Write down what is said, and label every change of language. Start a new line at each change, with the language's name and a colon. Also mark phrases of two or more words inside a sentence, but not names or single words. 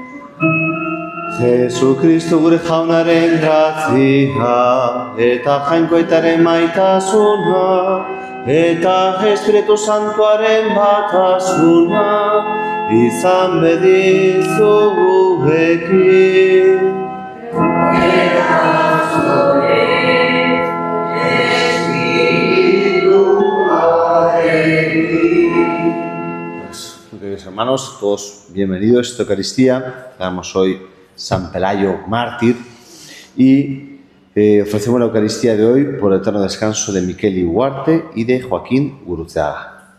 Basque: Jesu Kristo gure jaunaren grazia, eta jainkoetaren maitasuna, eta Espiritu Santuaren batasuna, izan bedizu gurekin.
Spanish: Queridos hermanos, todos bienvenidos a esta Eucaristía. Damos hoy San Pelayo mártir y ofrecemos la Eucaristía de hoy por el eterno descanso de Miquel Iguarte y de Joaquín Gurutzeaga.